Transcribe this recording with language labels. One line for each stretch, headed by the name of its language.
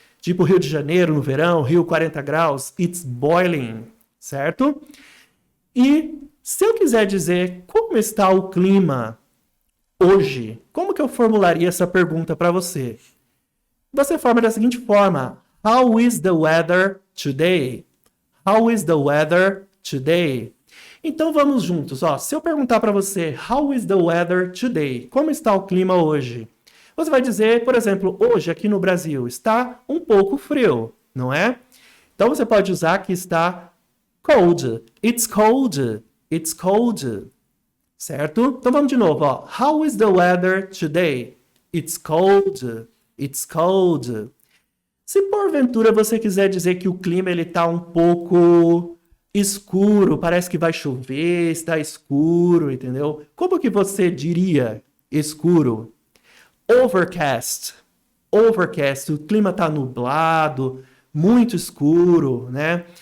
Portuguese: Tipo Rio de Janeiro no verão, Rio 40 graus,
English: it's boiling,
Portuguese: certo? E se eu quiser dizer como está o clima hoje, como que eu formularia essa pergunta para você? Você forma da seguinte forma:
English: How is the weather today? How is the weather today?
Portuguese: Então vamos juntos, ó. Se eu perguntar para você,
English: how is the weather today?
Portuguese: Como está o clima hoje? Você vai dizer, por exemplo, hoje aqui no Brasil está um pouco frio, não é? Então você pode usar que está
English: Cold. It's cold. It's cold.
Portuguese: Certo? Então vamos de novo, ó.
English: How is the weather today? It's cold. It's cold.
Portuguese: Se porventura você quiser dizer que o clima ele tá um pouco escuro, parece que vai chover, está escuro, entendeu? Como que você diria escuro? Overcast. Overcast. O clima tá nublado, muito escuro, né?